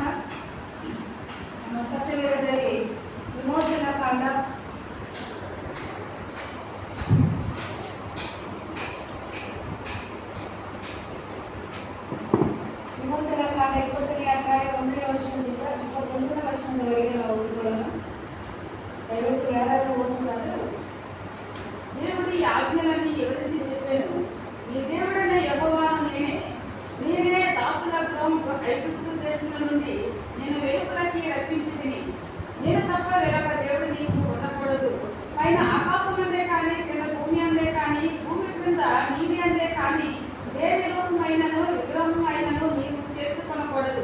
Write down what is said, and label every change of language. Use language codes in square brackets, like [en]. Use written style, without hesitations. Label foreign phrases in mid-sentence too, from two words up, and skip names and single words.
[kn] ನಮ್ಮ ಸತ್ಯವೇದದಲ್ಲಿ ವಿಮೋಚನಾ ಕಾಂಡ 20ನೇ ಅಧ್ಯಾಯ 1ನೇ ವಚನದಿಂದ 21ನೇ ವಚನದವರೆಗೆ ನಾವು ಓದಿಕೊಳ್ಳೋಣ. ದಯವಿಟ್ಟು ಯಾರು ಓದುತ್ತಾರೆ? [te] దేవుడు ఈ ఆజ్ఞలన్నీ వివరించి చెప్పాను. నీ దేవుడైన యెహోవాను నేనే దాసుల గృహము ఐగుప్తు దేశము నుండి నేను వెలుపలకి రప్పించితిని. నేను తప్ప వేరొక దేవుడు నీకు ఉండకూడదు. పైన ఆకాశం అందే కానీ కింద భూమి అందే కానీ భూమి క్రింద నీటి అందే కానీ ఏ నిరూపమైనను విగ్రహమైనను నీవు చేసుకొనకూడదు.